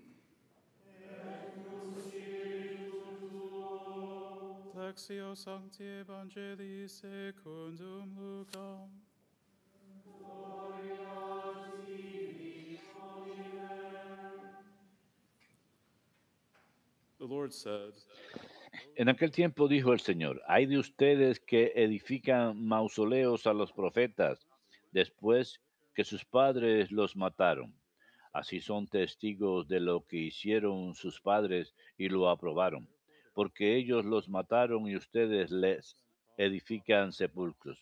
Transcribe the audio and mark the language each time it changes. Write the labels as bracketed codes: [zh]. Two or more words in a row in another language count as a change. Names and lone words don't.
[la] Lectio Sancti Evangelii secundum Lucam. [en] The Lord said, [es] En aquel tiempo dijo el Señor, hay de ustedes que edifican mausoleos a los profetas, después que sus padres los mataron. Así son testigos de lo que hicieron sus padres y lo aprobaron, porque ellos los mataron y ustedes les edifican sepulcros.